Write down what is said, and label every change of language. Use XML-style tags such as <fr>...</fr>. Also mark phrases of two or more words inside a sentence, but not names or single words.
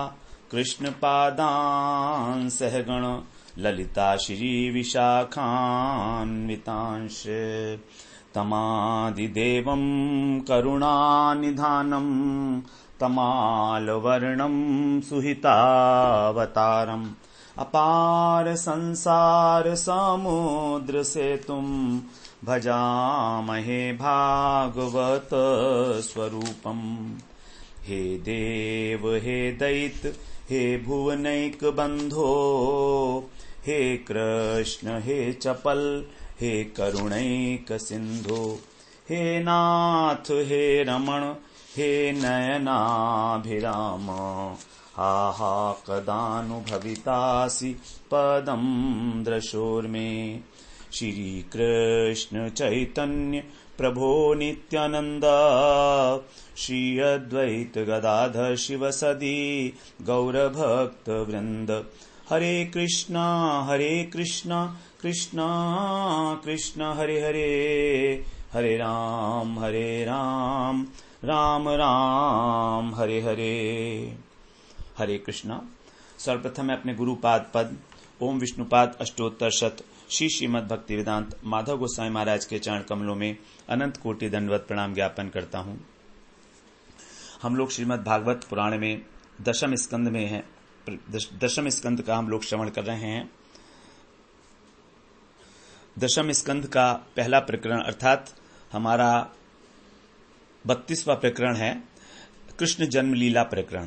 <sa>कृष्णपादान् सहगण ललिता श्रीविशाखान्वितांश्च तमादिदेवं करुणानिधानं तमालवर्णं सुहितावतारम् अपार संसार समुद्र सेतुं भजामहे भागवत स्वरूपम्। हे देव हे दैत्य हे भुवनैक बंधो हे कृष्ण हे चपल हे करुणैक सिंधो हे नाथ हे रमण हे नयनाभिराम हा कदानुभवितासि पदं दृशोर्मे। श्री कृष्ण चैतन्य प्रभो नित्यानंद श्री अद्वैत गदाधर शिवसदी गौरभक्त वृंद। हरे कृष्णा कृष्णा कृष्णा हरे हरे हरे राम राम राम हरे हरे। हरे कृष्णा।</sa> <hi>सर्वप्रथम मैं अपने गुरुपाद पद ओम विष्णुपाद अष्टोत्तर शत श्री श्रीमद् भक्ति वेदांत माधव गोस्वामी महाराज के चरण कमलों में अनंत कोटि दंडवत प्रणाम ज्ञापन करता हूं। हम लोग श्रीमद् भागवत पुराण में दशम स्कंद में हैं। दशम स्कंद का हम लोग श्रवण कर रहे हैं। दशम स्कंद का पहला प्रकरण अर्थात हमारा 32वां प्रकरण है कृष्ण जन्म लीला प्रकरण।</hi>